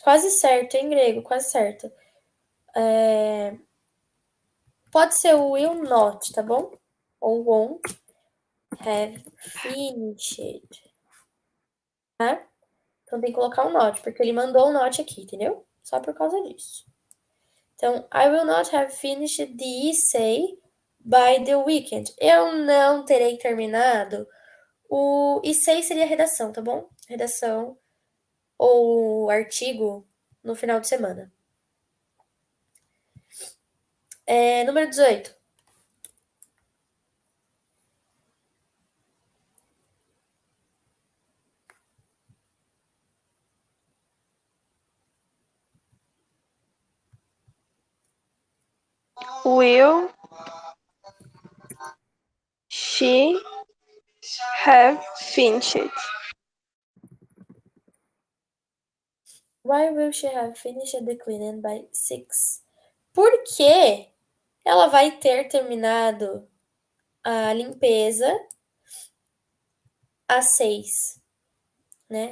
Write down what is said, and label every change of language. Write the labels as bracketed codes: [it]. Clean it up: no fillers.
[pt] Quase certo, em grego, quase certo. Pode ser o will not, tá bom? Ou [en] won't have finished. [pt] Tá? Então tem que colocar um not, porque ele mandou um not aqui, entendeu? Só por causa disso. Então, [en] I will not have finished the essay by the weekend. [pt] Eu não terei terminado. O essay seria redação, tá bom? Redação ou artigo no final de semana. Número 18. [en] Will she have finished? Why will she have finished the cleaning by 6? [pt] Por que ela vai ter terminado a limpeza às 6, né?